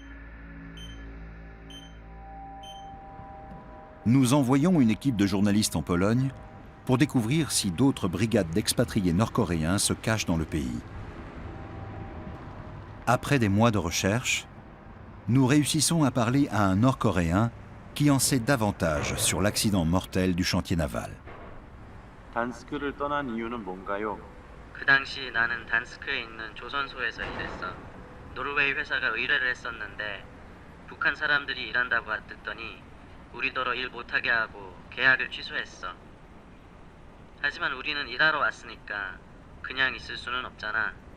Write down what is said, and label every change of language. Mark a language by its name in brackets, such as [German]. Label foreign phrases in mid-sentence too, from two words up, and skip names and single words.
[French] Nous envoyons une équipe de journalistes en Pologne pour découvrir si d'autres brigades d'expatriés nord-coréens se cachent dans le pays. Après des mois de recherche, nous réussissons à parler à un nord-coréen qui en sait davantage sur l'accident mortel du chantier naval. [Korean] 단스크를 떠난 이유는 뭔가요? 그 당시 나는 단스크에 있는 조선소에서 일했어. 노르웨이 회사가 의뢰를 했었는데 북한 사람들이 일한다고 듣더니 우리더러 일 못하게 하고 계약을 취소했어. 하지만 우리는 일하러 왔으니까 그냥 있을 수는 없잖아.